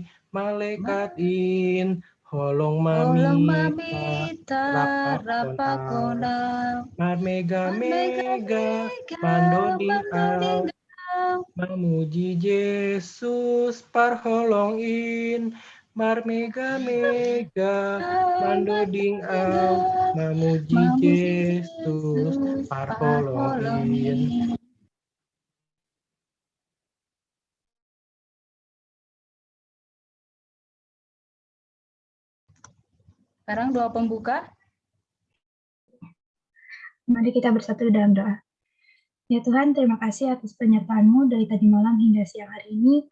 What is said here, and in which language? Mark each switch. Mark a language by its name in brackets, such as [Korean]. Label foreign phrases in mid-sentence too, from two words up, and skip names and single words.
[Batak Simalungun] malekatin holong mamita rapakona marmega mega mandoding au mamuji Yesus parholongin marmega mega mandoding au mamuji Yesus parholongin. [Indonesian] Sekarang doa pembuka. Mari kita bersatu dalam doa. Ya Tuhan, terima kasih atas penyertaan-Mu dari tadi malam hingga siang hari ini.